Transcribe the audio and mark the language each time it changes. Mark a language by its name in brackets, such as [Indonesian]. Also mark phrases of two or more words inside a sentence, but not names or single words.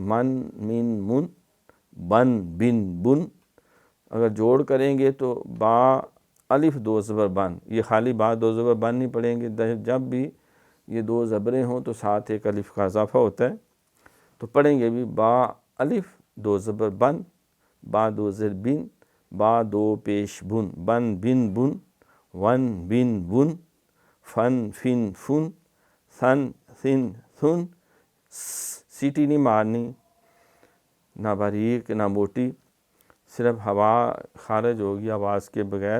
[Arabic] من من من، [Urdu] بن بن بن، اگر جوڑ کریں گے تو با الف 2 زبر بن، یہ خالی با 2 زبر بن نہیں پڑھیں گے، جب بھی یہ 2 زبریں ہوں تو ساتھ ایک الف کا اضافہ ہوتا ہے، تو پڑھیں گے بھی با الف 2 زبر بن، با 2 زیر بن، با 2 پیش بن، بن بن بن، ون بن بن، فن فن فن، ثن ثن ثن۔ سیٹی نہیں مارنی، نہ باریک نہ موٹی، صرف ہوا خارج ہوگی آواز کے بغیر۔